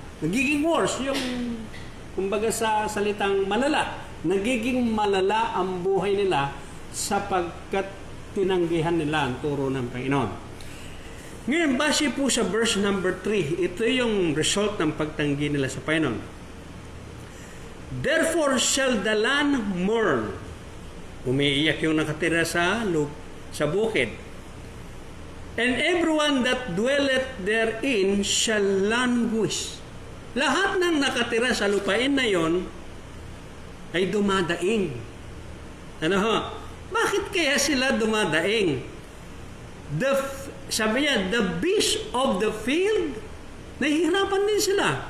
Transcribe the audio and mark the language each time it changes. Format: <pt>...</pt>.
<tl>Nagiging worse yung, kumbaga sa salitang malala, nagiging malala ang buhay nila sapagkat tinanggihan nila ang turo ng Panginoon. Ngayon, base po sa verse number 3, ito yung result ng pagtanggi nila sa Panginoon.</tl> <en>Therefore shall the land mourn.</en> <tl>Umiiyak yung nakatira sa bukid.</tl> <en>And everyone that dwelleth therein shall languish.</en> <tl>Lahat ng nakatira sa lupain na yon ay dumadaing. Ano ho? Bakit kaya sila dumadaing? Sabi niya,</tl> <en>the beasts of the field,</en> <tl>nahihirapan din sila.</tl>